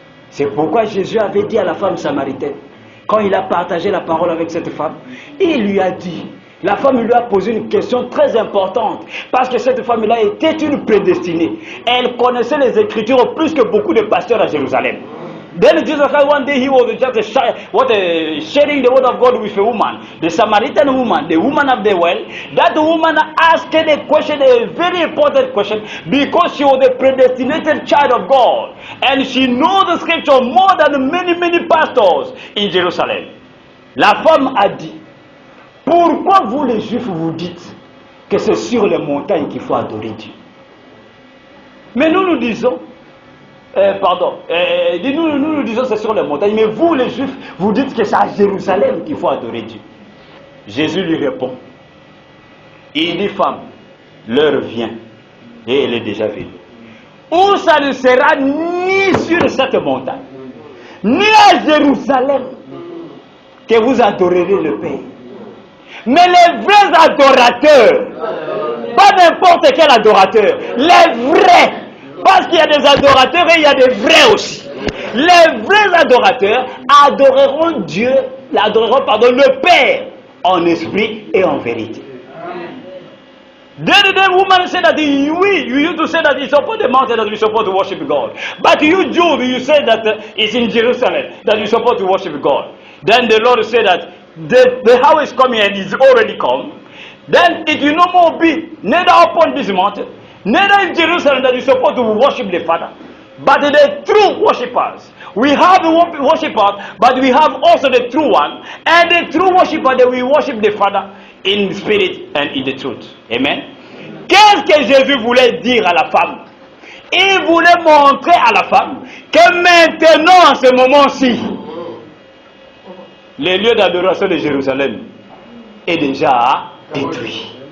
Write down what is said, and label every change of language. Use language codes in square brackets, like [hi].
[fr] C'est pourquoi Jésus avait dit à la femme samaritaine, quand il a partagé la parole avec cette femme, il lui a dit, la femme lui a posé une question très importante, parce que cette femme-là était une prédestinée. Elle connaissait les Écritures plus que beaucoup de pasteurs à Jérusalem. [en] Then Jesus Christ, one day he was just sharing the word of God with a woman, the Samaritan woman, the woman of the well. That woman asked a question, a very important question, because she was a predestinated child of God, and she knows the scripture more than many pastors in Jerusalem. [fr] La femme a dit, pourquoi vous les Juifs vous dites que c'est sur les montagnes qu'il faut adorer Dieu? Mais nous disons, nous disons c'est sur les montagnes, mais vous les Juifs, vous dites que c'est à Jérusalem qu'il faut adorer Dieu. Jésus lui répond, il dit, femme, l'heure vient, et elle est déjà venue, où ça ne sera ni sur cette montagne, ni à Jérusalem, que vous adorerez le Père. Mais les vrais adorateurs, pas n'importe quel adorateur, les vrais, parce qu'il y a des adorateurs et il y a des vrais aussi. Les vrais adorateurs adoreront Dieu, le Père en esprit et en vérité. [en] Then the woman said that you used to say that it's upon the mountain that we're supposed to worship God. But you Jews, you say that it's in Jerusalem that you're supposed to worship God. Then the Lord said that the hour is coming and it's already come. Then it will no more be neither upon this mountain, neither in Jerusalem that you're supposed to worship the Father, but the true worshippers. We have the worshippers, but we have also the true one, and the true worshipper that we worship the Father in spirit and in the truth. Amen. [fr] Qu'est-ce que Jésus voulait dire à la femme? Il voulait montrer à la femme que maintenant, en ce moment-ci, le lieu d'adoration de Jérusalem est déjà détruit.